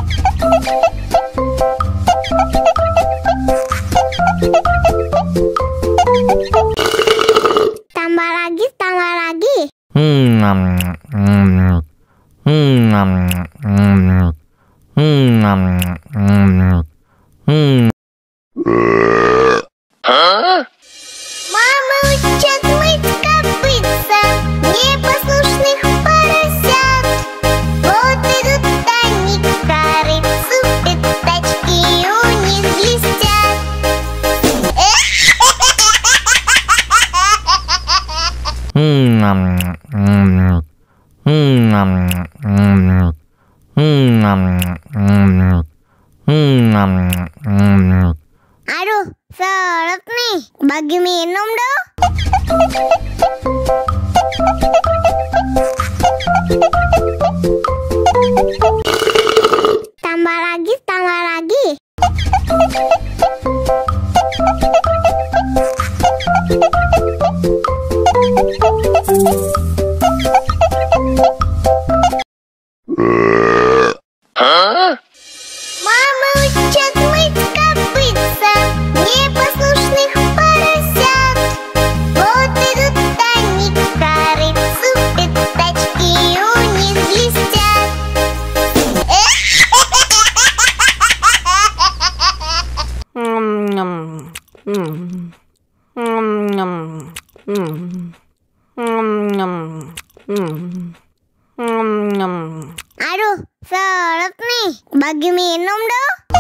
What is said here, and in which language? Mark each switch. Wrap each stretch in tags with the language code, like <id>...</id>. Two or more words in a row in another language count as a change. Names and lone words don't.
<id>Tambah lagi, tambah lagi.</id> <ru>Мама учат мыть копытца непослушных поросят. Вот идут они к корыцу, пятачки у них блестят.</ru> <id>Aduh, seret nih, bagi minum dong. Tambah lagi, tambah lagi.</id> <ru>Мама учат мыть копытца непослушных поросят. Вот идут они к корыцу, пятачки у них блестят.</ru> <id>Aduh, seret nih, bagi minum dong.</id>